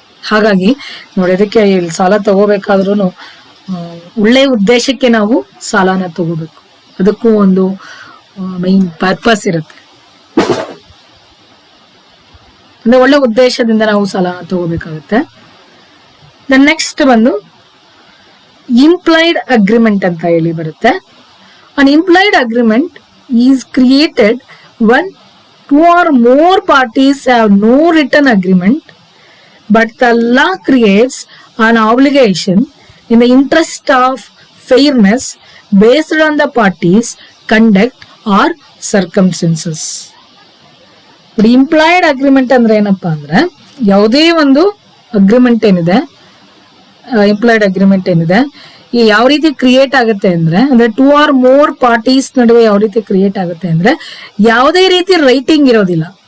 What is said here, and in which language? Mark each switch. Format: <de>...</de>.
<kn>ಹಾಗಾಗಿ ನೋಡಿ, ಅದಕ್ಕೆ ಇಲ್ಲಿ ಸಾಲ ತಗೋಬೇಕಾದ್ರೂ ಒಳ್ಳೆ ಉದ್ದೇಶಕ್ಕೆ ನಾವು ಸಾಲನ ತಗೋಬೇಕು. ಅದಕ್ಕೂ ಒಂದು ಮೈನ್ ಪರ್ಪಸ್ ಇರುತ್ತೆ. ಅಂದ್ರೆ ಒಳ್ಳೆ ಉದ್ದೇಶದಿಂದ ನಾವು ಸಾಲ ತಗೋಬೇಕಾಗುತ್ತೆ. ನೆಕ್ಸ್ಟ್ ಬಂದು ಇಂಪ್ಲೈಡ್ ಅಗ್ರಿಮೆಂಟ್ ಅಂತ ಹೇಳಿ ಬರುತ್ತೆ.</kn> <en>An implied agreement is created when 2 or more parties have no written agreement, but the law creates an obligation in the interest of fairness based on the parties' conduct or circumstances.</en> <kn>Employed agreement ಅಂದ್ರೆ ಏನಪ್ಪಾ ಅಂದ್ರೆ, ಯಾವುದೇ ಒಂದು agreement ಏನಿದೆ, employed agreement ಏನಿದೆ, ಯಾವ ರೀತಿ create ಆಗುತ್ತೆ ಅಂದ್ರೆ</kn> <en>2 or more</en> <kn>ಪಾರ್ಟೀಸ್ ನಡುವೆ ಯಾವ ರೀತಿ ಕ್ರಿಯೇಟ್ ಆಗುತ್ತೆ ಅಂದ್ರೆ ಯಾವುದೇ ರೀತಿ ರೈಟಿಂಗ್ ಇರೋದಿಲ್ಲ.</kn>